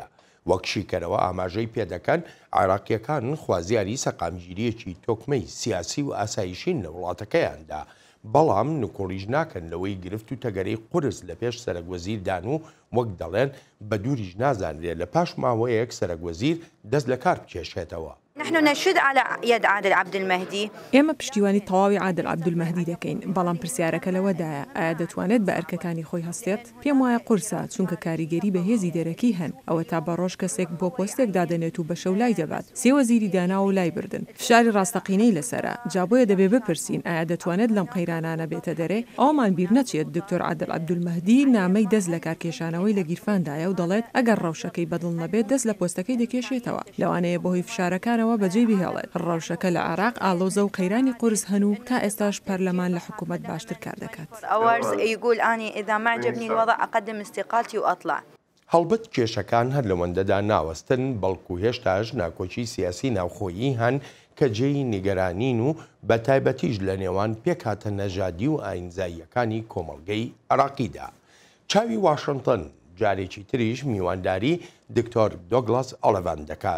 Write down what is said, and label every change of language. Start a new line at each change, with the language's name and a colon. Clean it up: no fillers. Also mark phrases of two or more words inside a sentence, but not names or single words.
Central Kurdish: وەک شیکەرەوە ئاماژەی پێدەکەن عێراقیەکان خوازیاری سەقامگیریەکی تۆکمەی سیاسی و ئاسایشین لە وڵاتەکەیاندا، بەڵام نکۆڵیش ناکەن لەوەی گرفت و تەگەرەی قورس لە پێش سەرۆکوەزیردان و وەک دەڵێن بە دووریش نازانرێت لە پاش ماوەیەک سەرۆکوەزیر دەست لە کار بکێشێتەوە.
Arabic: نحن نشد على يد عادل عبدالمهدي.
Central Kurdish: ئێمە پشتیوانی تەواوی عادل عەبدولمەهدی دەکەین، بەڵام پرسیارەکە لەوەدایە ئایا دەتوانێت بە ئەرکەکانی خۆی هەستێت؟ پێم وایە قورسە، چونکە کاریگەری بە هێزی دەرەکی هەن. ئەوە تا بەڕۆژ کەسێک بۆ پۆستێک دادەنێت و بە شەو لای دەبات. سێ وەزیری دانا و لای بردن. فشاری ڕاستەقینەی لەسرە. جا بۆیە دەبێ بپرسین ئایا دەتوانێت لەم قەیرانانە بێتە دەرێ؟ ئەومان بیر نەچێت دکتۆر عادل عەبدولمەهدی نامەی دەست لە کارکێشانەوەی لە گیرفاندایە و دەڵێت ئەگەر ڕەوشەکەی بەدڵ نەبێت دەست لە پۆستەکەی دەکێشێتەوە. لەوانەیە بەهۆی فشارەکانەوە بەجێ بهێڵێت. ڕەوشەکە لە عێراق ئالۆزە و قەیرانی قورس هەن و تا ئێستاش پەرلەمان لە حکوومەت باشتر کار دەکات.
Arabic: يقول أني إذا ما عجبني الوضع أقدم استقالتي وأطلع.
Central Kurdish: هەڵبەت کێشەکان هەر لەوەندەدا ناوەستن، بەڵکو هێشتاش ناکۆچی سیاسی ناوخۆیی هەن کە جێی نیگەرانین و بە تایبەتیش لە نێوان پێکهاتە نەژادی و ئاینزاییەکانی کۆمەڵگەی عێراقیدا. چاوی واشنگتن جارێکی تریش میوانداری دکتۆر دۆگلاس ئۆلیڤان دەکات.